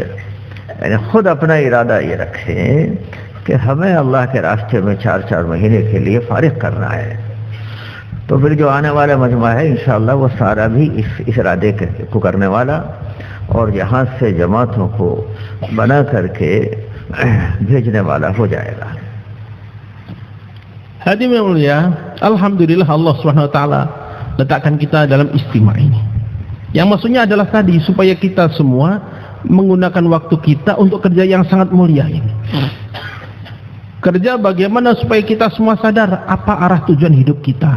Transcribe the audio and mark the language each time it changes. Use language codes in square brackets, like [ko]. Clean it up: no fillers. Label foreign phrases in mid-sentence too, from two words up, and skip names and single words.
[hi] यानी खुद अपना इरादा ये रखें कि हमें अल्लाह के रास्ते में 4-4 महीने के लिए फारिग करना है। तो फिर जो आने वाला मजमा है इंशाअल्लाह वो सारा भी इस इरादे को करने वाला, और यहाँ से जमातों को बना करके भेजने वाला हो जाएगा। [id] Hadirin mulia, alhamdulillah [ar] الله سبحانه وتعالى [id] letakkan kita dalam istimewa ini. Yang maksudnya adalah tadi supaya kita semua menggunakan waktu kita untuk kerja yang sangat mulia ini. Kerja bagaimana supaya kita semua sadar apa arah tujuan hidup kita.